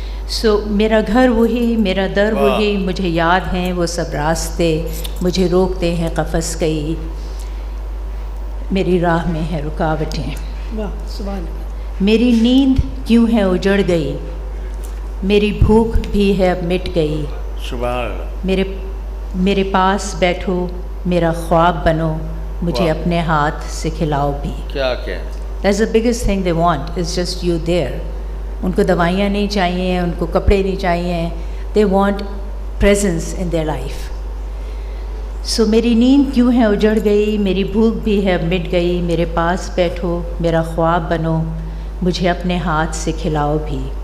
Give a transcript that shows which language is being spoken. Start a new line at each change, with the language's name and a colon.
Urdu: سو میرا گھر وہی, میرا در وہی, مجھے یاد ہیں وہ سب راستے, مجھے روکتے ہیں قفس کئی, میری راہ میں ہے رکاوٹیں. واہ سبحان اللہ. میری نیند کیوں ہے اجڑ گئی, میری بھوک بھی ہے اب مٹ گئی. سبحان اللہ. میرے پاس بیٹھو, میرا خواب بنو, مجھے اپنے ہاتھ سے کھلاؤ بھی. کیا کیا.
English: That's the biggest thing they want is just you there.
Urdu: ان کو دوائیاں نہیں چاہیے, ان کو کپڑے نہیں چاہیے,
English: They want presence in their life.
Urdu: سو میری نیند کیوں ہے اجڑ گئی, میری بھوک بھی ہے اب مٹ گئی, میرے پاس بیٹھو, میرا خواب بنو, مجھے اپنے ہاتھ سے کھلاؤ بھی.